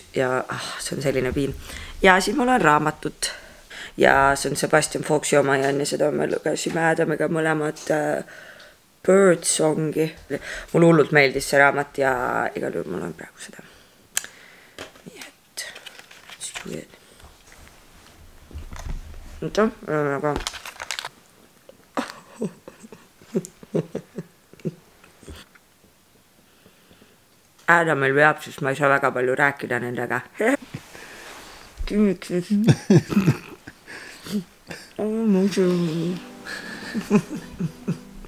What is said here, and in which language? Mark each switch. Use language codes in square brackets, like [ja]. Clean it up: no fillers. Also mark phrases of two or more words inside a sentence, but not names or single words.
[et] Ja see on selline piin. Ja siis mul on raamatut. Ja see on Sebastian Foxi oma ja enne seda me lugesime Adamiga mõlemad Birdsongi. Mul hullult meeldis see raamat ja igal juhul mul on praegu seda. Nii et, [en] let's do it. [et] Oota, aga... Adamil veab, siis ma ei saa väga palju rääkida nendega. [en] Oh, my God.